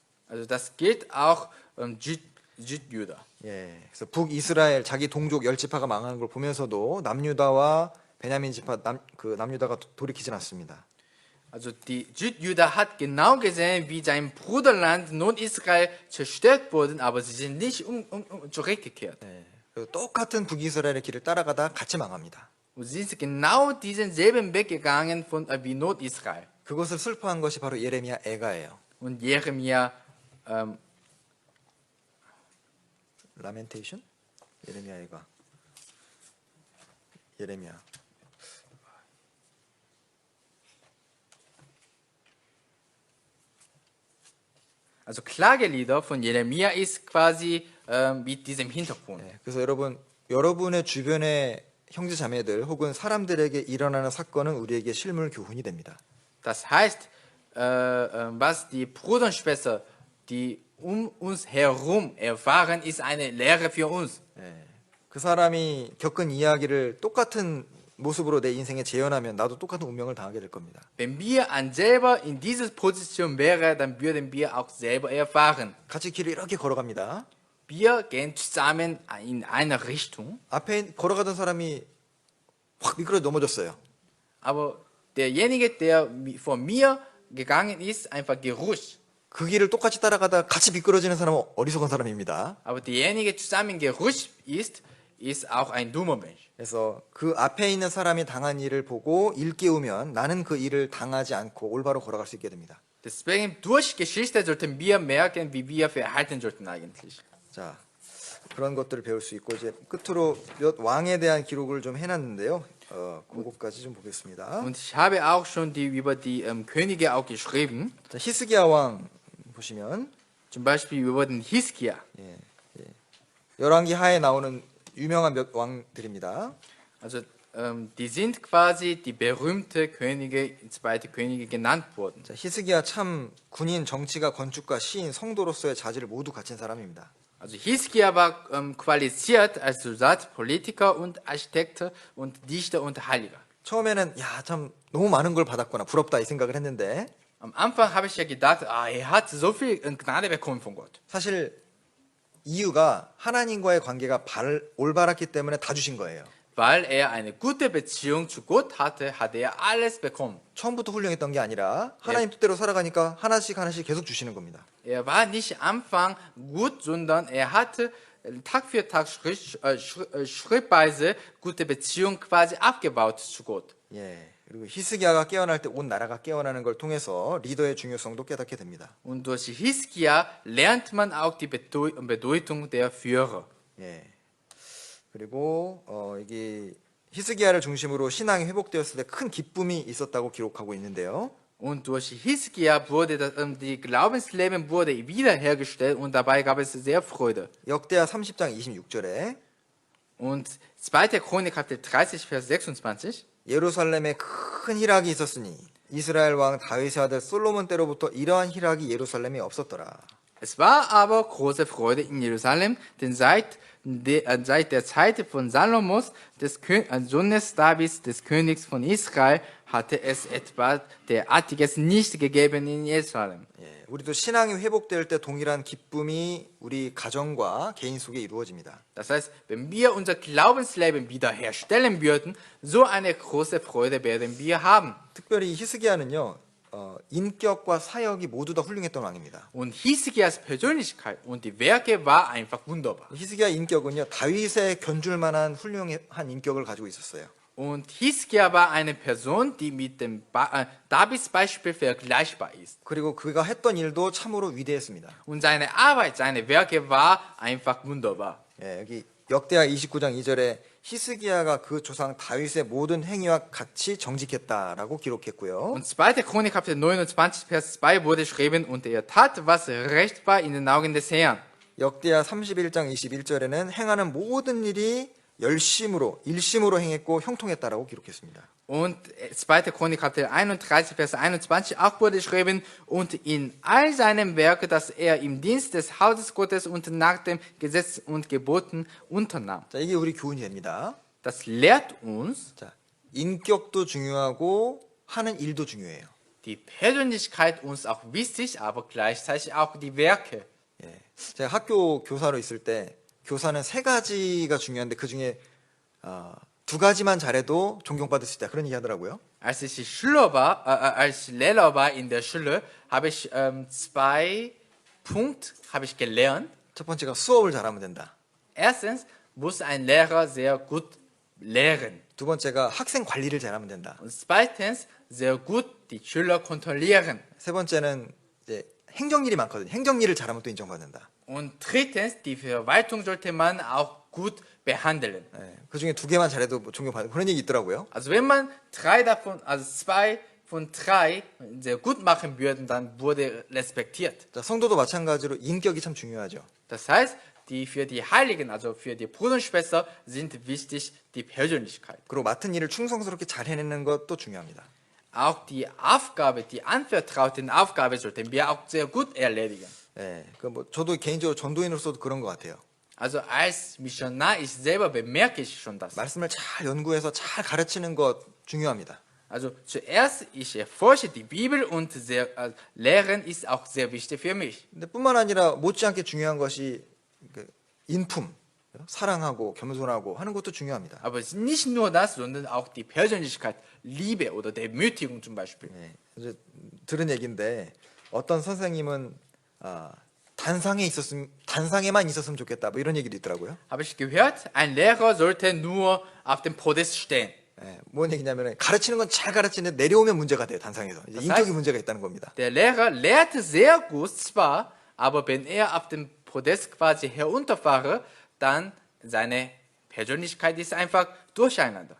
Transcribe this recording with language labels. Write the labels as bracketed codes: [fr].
[de] Also das gilt auch Südjuda. [ko] 예, 그래서 북이스라엘 자기 동족 10지파가 망하는 걸 보면서도 남유다와 베냐민 지파 남유다가 돌이키진 않습니다. [de] Also die Südjuda hat genau gesehen, wie sein Bruderland Nordisrael zerstört wurde, aber sie sind nicht zurückgekehrt. [ko] 예, 그리고 똑같은 북이스라엘의 길을 따라가다 같이 망합니다. [de] Und sie sind genau diesen selben Weg gegangen wie Nordisrael. [ko] 그것을 슬퍼한 것이 바로 예레미야 애가예요. [de] Und Jeremia, [ko] 라멘테이션? 예레미야 애가. 예레미야. [de] also Klagelieder von Jeremia ist quasi mit diesem Hintergrund. [ko] 예, 그래서 여러분의 주변의 형제 자매들 혹은 사람들에게 일어나는 사건은 우리에게 실물 교훈이 됩니다. [de] Das heißt, was die Brüder und Schwestern, die uns herum erfahren, ist eine Lehre für uns. [ko] 예, 그 사람이 겪은 이야기를 똑같은 모습으로 내 인생에 재현하면 나도 똑같은 운명을 당하게 될 겁니다. [de] Wenn wir selber in dieser Position wären, dann würden wir auch selber erfahren. [ko] 같이 길을 이렇게 걸어갑니다. [de] Wir gehen zusammen in eine Richtung, [ko] 앞에 걸어가던 사람이 확 미끄러 넘어졌어요. [de] aber derjenige, der vor mir gegangen ist, einfach gerutscht. [ko] 그 길을 똑같이 따라가다 같이 미끄러지는 사람은 어리석은 사람입니다. [de] Aber derjenige zusammen gerutscht ist auch ein dummer Mensch. [ko] 그래서 그 앞에 있는 사람이 당한 일을 보고 일깨우면 나는 그 일을 당하지 않고 올바로 걸어갈 수 있게 됩니다. [de] Deswegen durch Geschichte sollten wir merken, wie wir verhalten sollten eigentlich. [ko] 자, 그런 것들을 배울 수 있고 이제 끝으로 몇 왕에 대한 기록을 좀 해놨는데요. 그것까지 좀 보겠습니다. [de] Und ich habe auch schon über die Könige auch geschrieben. [ko] 자, 히스기야 왕 보시면 [de] Zum Beispiel über den Hiskia. [ko] 열왕기 하에 나오는 유명한 몇 왕들입니다. [de] Also die sind quasi die berühmte Könige, zweite Könige genannt worden. [ko] 자, 히스기야 참 군인, 정치가, 건축가, 시인, 성도로서의 자질을 모두 갖춘 사람입니다. [de] Also Hiskia war qualifiziert als Soldat, Politiker und Architekt und Dichter und Heiliger. [ko] 처음에는 야, 참 너무 많은 걸 받았구나. 부럽다 이 생각을 했는데 [de] Am Anfang habe ich ja gedacht, er hat so viel Gnade bekommen von Gott. [ko] 사실 이유가 하나님과의 관계가 올바랐기 때문에 다 주신 거예요. [de] Weil er eine gute Beziehung zu Gott hatte, hat er alles bekommen. [ko] 처음부터 훌륭했던 게 아니라 하나님 뜻대로 살아가니까 하나씩 하나씩 계속 주시는 겁니다. [de] Er war nicht am Anfang gut, sondern er hatte Tag für Tag schrittweise gute Beziehung quasi aufgebaut zu Gott. [ko] 예. 그리고 히스기야가 깨어날 때 온 나라가 깨어나는 걸 통해서 리더의 중요성도 깨닫게 됩니다. [de] Und durch Hiskia lernt man auch die Bedeutung der Führer. [ko] 예. 그리고 여기 히스기야를 중심으로 신앙이 회복되었을 때 큰 기쁨이 있었다고 기록하고 있는데요. [de] Und durch Hiskia wurde die Glaubensleben wurde wiederhergestellt und dabei gab es sehr Freude. [ko] 역대하 30장 26절에 [de] Und 2. Chronik Kapitel 30 Vers 26. [ko] 예루살렘에 큰 희락이 있었으니 이스라엘 왕 다윗의 아들 솔로몬 때로부터 이러한 희락이 예루살렘에 없었더라. [de] Es war aber große Freude in Jerusalem, denn seit der Zeit von Salomos, des Sohnes Davids, des Königs von Israel, hatte es etwa derartiges nicht gegeben in Jerusalem. [ko] 예, 우리도 신앙이 회복될 때 동일한 기쁨이 우리 가정과 개인 속에 이루어집니다. [de] Das heißt, wenn wir unser Glaubensleben wiederherstellen würden, so eine große Freude werden wir haben. [ko] 특별히 히스기야는요. 인격과 사역이 모두 다 훌륭했던 왕입니다. [de] Und Hiskias Persönlichkeit und die Werke war einfach wunderbar. [ko] 히스기야 인격은요. 다윗에 견줄 만한 훌륭한 인격을 가지고 있었어요. [de] Und Hiskia war eine Person, die mit dem Davids Beispiel vergleichbar ist. [ko] 그리고 그가 했던 일도 참으로 위대했습니다. [de] Und seine Arbeit, seine Werke war einfach wunderbar. [ko] 예, 여기 역대하 29장 2절에 히스기야가 그 조상 다윗의 모든 행위와 같이 정직했다라고 기록했고요. [de] Und 2. Chronik Kapitel 29 Vers 2 wurde geschrieben, und er tat, was recht war in den Augen des Herrn. [ko] 역대하 31장 21절에는 행하는 모든 일이 열심으로 일심으로 행했고 형통했다라고 기록했습니다. [de] Und 2. Chronik Kapitel 31 Vers 21 auch wurde geschrieben, und in all seinem Werke, das er im Dienst des Hauses Gottes und nach dem Gesetz und Geboten unternahm. [ko] 자, 이게 우리 교훈이 됩니다. [de] Das lehrt uns, [ko] 자, 인격도 중요하고 하는 일도 중요해요. [de] die Persönlichkeit uns auch wichtig, aber gleichzeitig auch die Werke. [ko] 예. 제가 학교 교사로 있을 때 교사는 3가지가 중요한데 그 중에 2가지만 잘해도 존경받을 수 있다 그런 얘기 하더라고요. [de] Als ich Schüler war, als Lehrer war in der Schule, habe ich 2 Punkte habe ich gelernt. [ko] 첫 번째가 수업을 잘하면 된다. [de] Erstens muss ein Lehrer sehr gut lehren. [ko] 두 번째가 학생 관리를 잘하면 된다. [de] Und zweitens sehr gut die Schüler kontrollieren. [ko] 세 번째는 이제 행정일이 많거든요. 행정일을 잘하면 또 인정받는다. [de] Und drittens, die Verwaltung sollte man auch gut behandeln. [ko] 예, 그 중에 두 개만 잘해도 뭐 존경받는 그런 얘기 있더라고요. [de] Also wenn man 2 von 3 sehr gut machen würde, dann wurde respektiert. [ko] 자, 성도도 마찬가지로 인격이 참 중요하죠. [de] Das heißt, für die Heiligen, also für die Brüder und Schwestern, sind wichtig die Persönlichkeit. [ko] 그리고 맡은 일을 충성스럽게 잘 해내는 것도 중요합니다. [de] Auch die Aufgabe, die anvertraute Aufgabe sollten wir auch sehr gut erledigen. [ko] 예, 그 뭐 저도 개인적으로 전도인으로서도 그런 것 같아요. [de] Also als Missionar, ich selber bemerke ich schon das. [ko] 말씀을 잘 연구해서 잘 가르치는 것 중요합니다. [de] Also zuerst, ich erforsche die Bibel und Lehren ist auch sehr wichtig für mich. [ko] 근데 뿐만 아니라 못지않게 중요한 것이 그 인품, 사랑하고 겸손하고 하는 것도 중요합니다. [de] Aber es ist nicht nur das, sondern auch die Persönlichkeit, Liebe oder Demütigung zum Beispiel. [ko] 예, 이제 들은 얘기인데 어떤 선생님은 단상에만 있었으면 좋겠다. 뭐 이런 얘기도 있더라고요. [de] Habe ich gehört, ein Lehrer sollte nur auf dem Podest stehen. [ko] 예, 뭔 얘기냐면 가르치는 건 잘 가르치는데 내려오면 문제가 돼요. 단상에서. 이제 인격이 문제가 있다는 겁니다. [de] Der Lehrer lehrte sehr gut zwar, aber wenn er auf dem Podest quasi herunterfahre, dann seine Persönlichkeit ist einfach durcheinander.